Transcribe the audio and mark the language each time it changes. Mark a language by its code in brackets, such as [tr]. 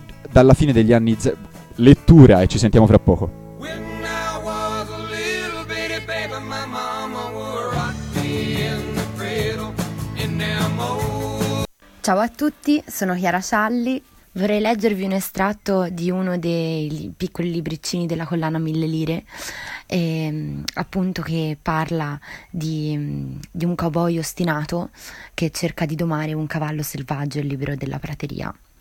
[it] dalla fine degli anni lettura e ci sentiamo fra poco. [en] When I was a little bitty baby, my mama would rock me in the cradle in them old... [it] Ciao a tutti, sono Chiara Scialli. Vorrei leggervi un estratto di uno dei piccoli libriccini della collana Mille Lire, appunto, che parla di un cowboy ostinato che cerca di domare un cavallo selvaggio e libero della prateria.